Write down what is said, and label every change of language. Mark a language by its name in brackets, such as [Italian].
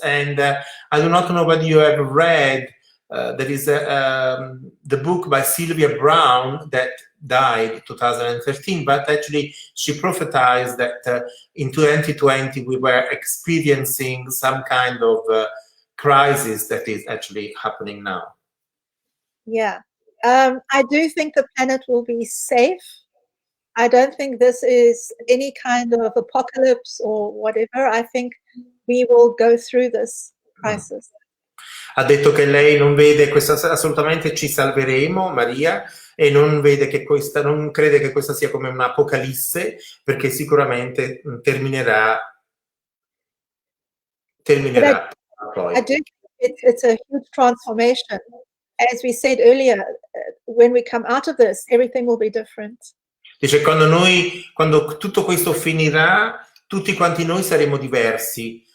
[English] And I do not know whether you have read, there is the book by Sylvia Brown that died in 2013, but actually she prophesized that in 2020 we were experiencing some kind of crisis that is actually happening now. Yeah, I do think the planet will be safe. I don't think this is any kind of apocalypse or whatever. I think we will go through this crisis. [Italian] Ha detto che lei non vede questa, assolutamente ci salveremo, Maria, e non crede che questa sia come un'apocalisse, perché sicuramente terminerà poi. [English] I do think it's a huge transformation. As we said earlier, when we come out of this, everything will be different. [Italian] Dice, quando tutto questo finirà, tutti quanti noi saremo diversi,